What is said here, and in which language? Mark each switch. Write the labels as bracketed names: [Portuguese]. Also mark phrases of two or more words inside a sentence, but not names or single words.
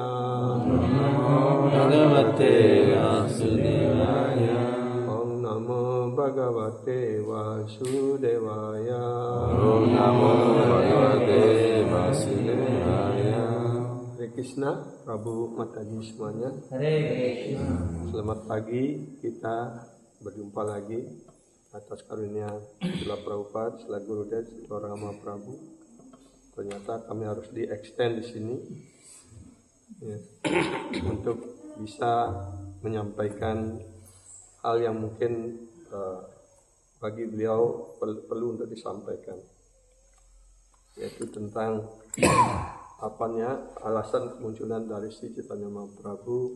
[Sanskrit] Om Namo Bhagavate Vasudevaya. Om Namo Bhagavate Vasudevaya. Om Namo Bhagavate Vasudevaya. Hare Krishna, [Indonesian] Prabu Mataji semuanya. [Sanskrit] Hare Krishna. [Indonesian] Selamat pagi, kita berjumpa lagi atas karunia Srila Prabhupada, Srila Gurudev, Srila Rama Prabhu. Ternyata kami harus di-extend di sini ya, untuk bisa menyampaikan hal yang mungkin bagi beliau perlu untuk disampaikan, yaitu tentang alasan kemunculan dari Sri Chaitanya Mahaprabhu.